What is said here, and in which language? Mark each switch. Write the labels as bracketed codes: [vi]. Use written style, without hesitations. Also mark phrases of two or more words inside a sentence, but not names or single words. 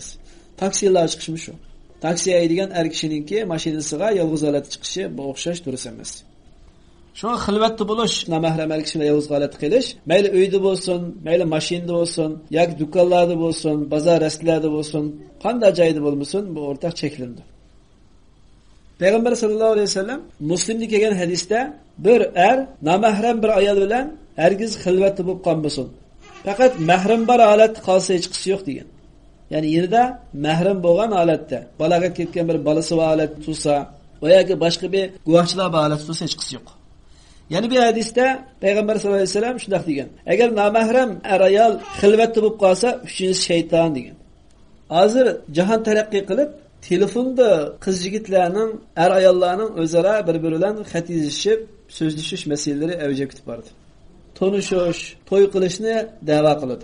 [uz] Taksilar chiqishmi shu. Taksi haydagan er kishininki mashinasiga yolg'iz holatda chiqishi bu o'xshash durust emas. Shunga xilvatda bo'lish, namahram er kishilar yolg'iz holatda qilish, mayli uyda bo'lsin, mayli mashinada bo'lsin, yoki dükkanlarda bo'lsin, bozor rastlarda bo'lsin, qanday joyda bo'lmasin, bu o'rtaq cheklandi. Peygamber sallallahu aleyhi ve sellem Müslim'de kelgan hadiste bir er namahrem bir ayol bilan hergiz xilvatda bo'lib qolmasin. Faqat mahram bar holatda qolsa hech qisi yo'q degan. Ya'ni yerda mahram bo'lgan holatda, balaga ketgan bir balasi va holat tursa, va yoki boshqa bir guvohchilar va holat tursa hech qisi yo'q. Ya'ni bir hadisda Peygamber sallallahu aleyhi ve sellem shunday degan. Agar namahrem er ayol xilvatda bo'lib qolsa, uchinchisi shayton degan. Hozir jahon taraqqiy qilib telefonda qiz yigitlarning, er ayollarning o'zaro bir-biri bilan xat yozishib, so'zlashish masalalari avjiga ketib bordi. Tonushish, to'y qilishni da'vo qiladi.